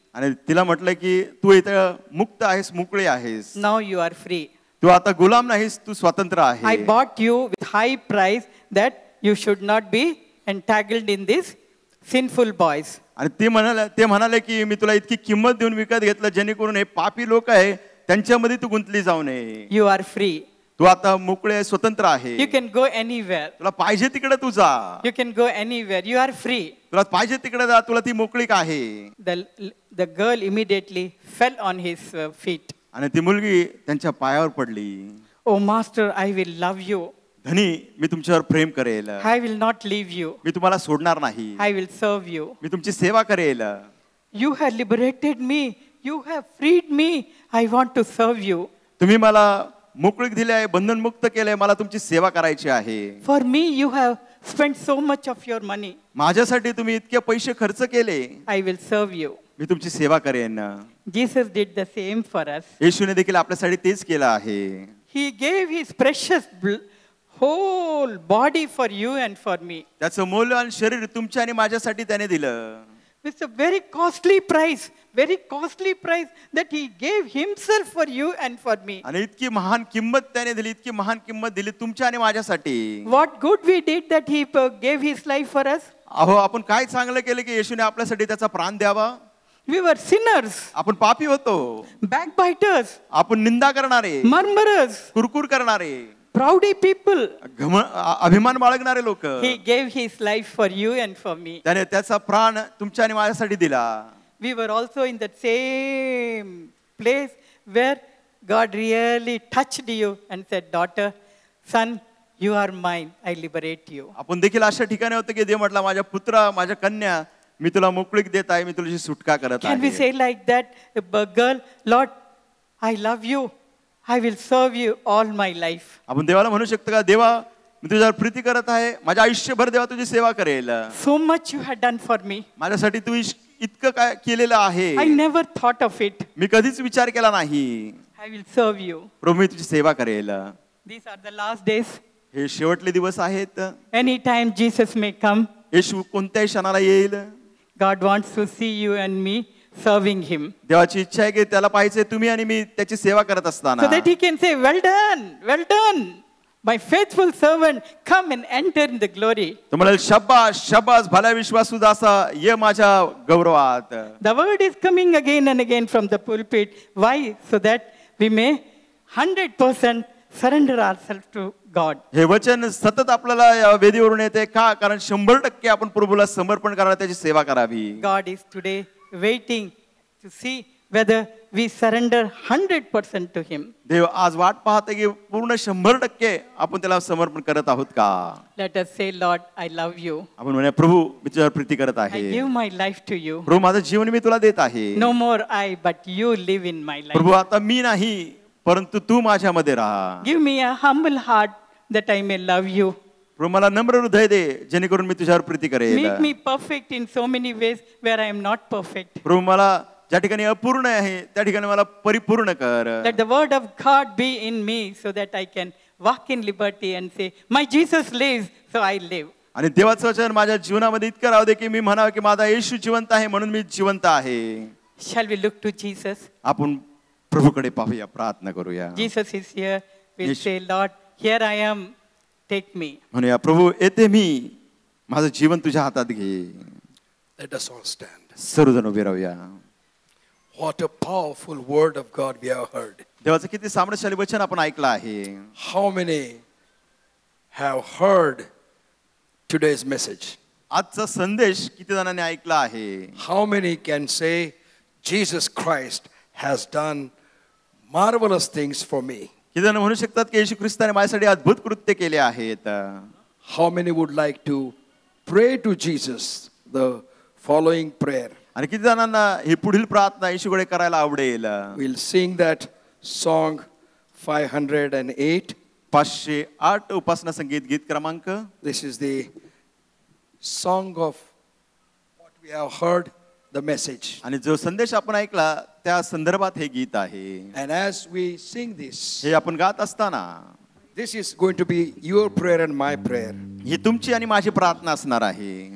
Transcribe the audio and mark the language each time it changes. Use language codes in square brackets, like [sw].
[mr] आणि तिला म्हटलं की तू इथं मुक्त आहेस, मोकळी आहेस. [en] Now you are free. [mr] तू आता गुलाम नाहीस, तू स्वतंत्र [en] I [mr] आहे. [en] bought you with high price that you should not be entangled in these sinful boys. [mr] आणि ते म्हणाले की मी तुला इतकी किंमत देऊन विकत घेतलं जेणेकरून हे पापी लोक आहे त्यांच्यामध्ये तू गुंतली जाऊ नये. [en] You are free. [mr] तू आता मोकळे स्वतंत्र आहे. [en] You can go anywhere. [mr] तुला पाहिजे तिकडे तू जा. [en] You can go anywhere. You are free. [mr] तुला पाहिजे तिकडे जा, तुला ती मोकळीक आहे. [en] The girl immediately fell on his feet. [mr] आणि ती मुलगी त्यांच्या पायावर पडली. [en] Oh master, I will love you. [mr] धनी, मी तुमच्यावर प्रेम करेल. [en] I will not leave you. [mr] मी तुम्हाला सोडणार नाही. [en] I will serve you. [mr] मी तुमची सेवा करेल. [en] You have liberated me. You have freed me. I want to serve you. [mr] तुम्ही मला मोकळीक दिली आहे, बंधन मुक्त केलंय, मला तुमची सेवा करायची आहे. [en] For me you have spent so much of your money. [mr] माझ्यासाठी तुम्ही इतके पैसे खर्च केले. [en] I will serve you. [mr] मी तुमची सेवा करेन. [en] Jesus did the same for us. [mr] येशूने देखील आपल्यासाठी तेच केलं आहे. [en] He gave his precious whole body for you and for me. [mr] त्याचं मौल्यवान शरीर तुमच्या आणि माझ्यासाठी त्याने दिलं. [en] It's a very costly price that he gave himself for you and for me. [mr] आणि इतकी महान किंमत त्याने दिली, इतकी महान किंमत दिली तुमच्या आणि माझ्यासाठी. [en] What good we did that he gave his life for us? [mr] अहो, आपण काय चांगलं केलं की येशूने आपल्यासाठी त्याचा प्राण द्यावा. [en] We were sinners, [mr] आपण पापी होतो. [en] backbiters, [mr] आपण निंदा करणारे, [en] murmurers, [mr] कुरकुर करणारे, [en] proudy people. [mr] अभिमान बाळगणारे लोक. [en] He gave his life for you and for me. [mr] त्याने त्याचा प्राण तुमच्या आणि माझ्यासाठी दिला. [en] We were also in that same place where God really touched you and said, daughter, son, you are mine. I liberate you. [mr] आपण देखील अशा ठिकाणी होतो की देव म्हटला, माझ्या पुत्रा, माझ्या कन्या, मी तुला मोकळीक देत आहे, मी तुझी सुटका करत [en] Can we [mr] आहे. [en] say like that, girl, Lord, I love you. I will serve you all my life. [mr] आपण देवाला म्हणू शकतो का, देवा, मी तुझ्यावर प्रीती करत आहे, माझ्या आयुष्यभर देवा तुझी सेवा करेल. [en] So much you had done for me. [mr] माझ्यासाठी तू इतकं काय केलेलं आहे, [en] I never thought of it. [mr] मी कधीच विचार केला नाही. [en] I will serve you. [mr] प्रभू, मी तुझी सेवा करेल. [en] These are the last days. [mr] हे शेवटले दिवस आहेत. [en] Anytime Jesus may come. [mr] येशू कोणत्याही क्षणाला येईल. [en] God wants to see you and me serving him. [mr] देवाची इच्छा आहे की त्याला पाहिजे तुम्ही आणि मी त्याची सेवा करत असताना. [en] So that he can say, well done, my faithful servant, come and enter in the glory. [mr] तुम्हाला शब्बास शब्बास, भला विश्वासू दासा, ये माझ्या गौरवात. [en] The word is coming again and again from the pulpit. Why? So that we may 100% surrender ourselves to God. [mr] हे वचन सतत आपल्याला या वेदीवरून येते का, कारण 100% आपण प्रभूला समर्पण करावे, त्याची सेवा करावी. [en] God is today waiting to see whether we surrender 100% to him. [mr] देव आज वाट पाहते की पूर्ण 100% आपण त्याला समर्पण करत आहोत का. [en] Let us say, Lord, I love you. [mr] आपण म्हणूया, प्रभू, मी तुझ्यावर प्रीती करत [en] I [mr] आहे. [en] give my life to you. [mr] प्रभू, माझं जीवन मी तुला देत आहे. [en] No more I, but you live in my life. [mr] प्रभू, आता मी नाही, परंतु तू माझ्यामध्ये राहा. [en] Give me a humble heart that I may love you. [mr] प्रभू, मला नम्र हृदय दे जेणेकरून मी तुझ्यावर प्रीती करेल. [en] Make me perfect in so many ways where I am not perfect. [mr] प्रभू, मला ज्या ठिकाणी अपूर्ण आहे त्या ठिकाणी मला परिपूर्ण कर. [en] Let the word of God be in me so that I can walk in liberty and say, my Jesus lives, so I live. [mr] आणि देवाचं वचन माझ्या जीवनामध्ये इतकं राहू दे की मी म्हणावं की माझा येशू जिवंत आहे म्हणून मी जिवंत आहे. [en] Shall we look to Jesus? [mr] आपण प्रभूकडे पाहूया, प्रार्थना करूया. [en] Jesus is here. We'll say, Lord, here I am. Take me. [mr] म्हणूया, प्रभू, येते मी, माझं जीवन तुझ्या हातात घे. [en] Let us all stand. [mr] सर्वजण उभे राहूया. [en] What a powerful word of God we have heard. [mr] देवाचं किती सामर्थ्यशाली वचन आपण ऐकलं आहे. [en] How many have heard today's message? [mr] आजचा संदेश किती जणांनी ऐकला आहे. [en] How many can say Jesus Christ has done marvelous things for me? [mr] किती जण म्हणू शकतात की येशू ख्रिस्ताने माझ्यासाठी अद्भुत कृत्य केले आहेत. [en] How many would like to pray to Jesus the following prayer? [mr] आणि किती जणांना ही पुढील प्रार्थना येशूकडे करायला आवडेल. [en] We'll sing that song 508. [mr] 508 उपासना संगीत गीत क्रमांक. [en] This is the song of what we have heard, the message. [mr] आणि जो संदेश आपण ऐकला त्या संदर्भात हे गीत आहे. [en] And as we sing this, [mr] हे आपण गात असताना [en] this is going to be your prayer and my prayer. [mr] ही तुमची आणि माझी प्रार्थना असणार आहे.